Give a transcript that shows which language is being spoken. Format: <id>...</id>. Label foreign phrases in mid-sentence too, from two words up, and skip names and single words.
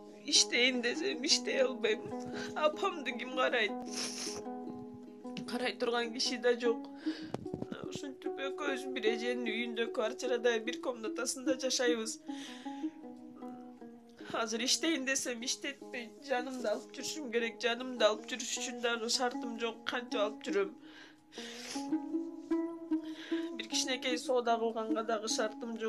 <ky>Иштейин десем иштей албайым. Апамды ким карайды. Карай турган киши да жок. Ушинтип экөөбүз бир эженин үйүндө квартирада бир комнатасында жашайбыз. Азыр иштейин десем иштетпей, жанымды алып жүрүшүм керек. Жанымды алып жүрүш үчүн дагы шартым жок. Канча алып жүрөм. Бир кичинекей соода кылганга дагы шартым жок.</ky>